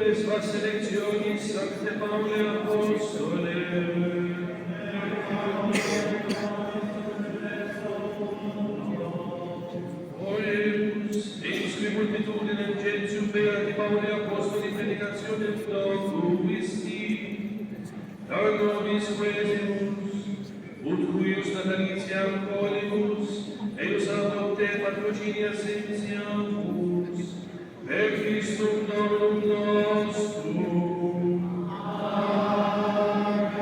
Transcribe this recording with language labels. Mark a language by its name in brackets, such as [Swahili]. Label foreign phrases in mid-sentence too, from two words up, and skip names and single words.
[Latin] sua selezione Sancte Paule Apostole. Oremus, eis qui multitudine gentium beati Paule Apostoli predicazione docum Christi, dar nobis quesimus, ut cuius natalitiam colimus, eius adopte patrocinia sentiamus, per Christum Dominum nostrum. Amen.